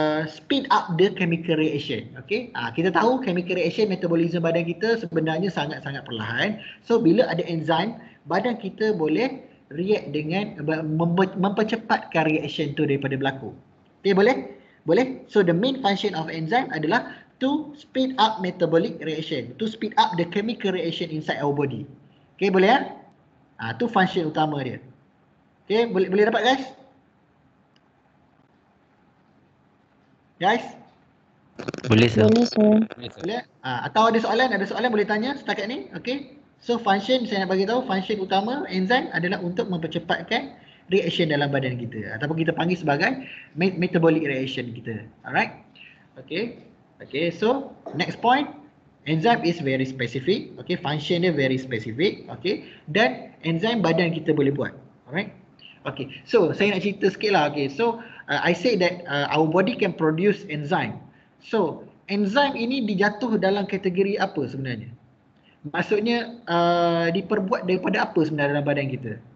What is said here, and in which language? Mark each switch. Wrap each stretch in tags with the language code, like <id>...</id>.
<en>speed up the chemical reaction.</en> <ms>Okay, kita tahu chemical reaction metabolism badan kita sebenarnya sangat-sangat perlahan. So bila ada enzim, badan kita boleh react dengan mempercepatkan reaction tu daripada berlaku. Okay, boleh? Boleh?</ms> <en>So the main function of enzyme adalah to speed up metabolic reaction, to speed up the chemical reaction inside our body.</en> <ms>Okay, boleh ya? Tu function utama dia. Okay, boleh dapat guys?</ms> <en>Guys?</en> <ms>Boleh sir. Boleh sir. Boleh? Atau ada soalan boleh tanya setakat ni. Okay. So function, saya nak bagi tahu function utama enzim adalah untuk mempercepatkan reaction dalam badan kita ataupun kita panggil sebagai metabolic reaction kita. Alright? Okay.</ms> <en>Okay, so next point, enzim is very specific. Okay, function dia very specific.</en> <ms>Okay, dan enzim badan kita boleh buat. Alright? Okay, so saya nak cerita sikit lah.</ms> <en>Okay, so I say that our body can produce enzyme.</en> <ms>So enzim ini dijatuh dalam kategori apa sebenarnya? Maksudnya diperbuat daripada apa sebenarnya dalam badan kita?</ms>